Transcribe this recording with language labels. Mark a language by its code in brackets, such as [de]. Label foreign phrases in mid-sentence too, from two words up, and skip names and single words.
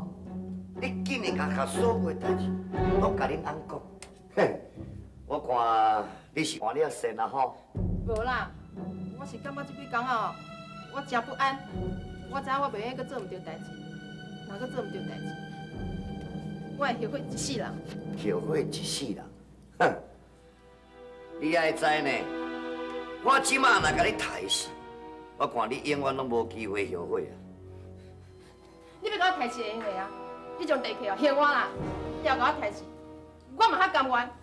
[nan] 你竟然甲所有的代志拢甲恁翁讲，哼！我看你是换了肾啊吼。无啦，我是感觉这几工哦，我真不安。我知影我袂用阁做毋对代志，若阁做毋对代志，我会后悔一世人。后悔一世人，哼！你爱知呢，我即马若甲你杀死，我看你永远拢无机会后悔啊！你要甲我抬起会用的啊？你将地契哦还我啦，要甲我抬起，我嘛较甘愿。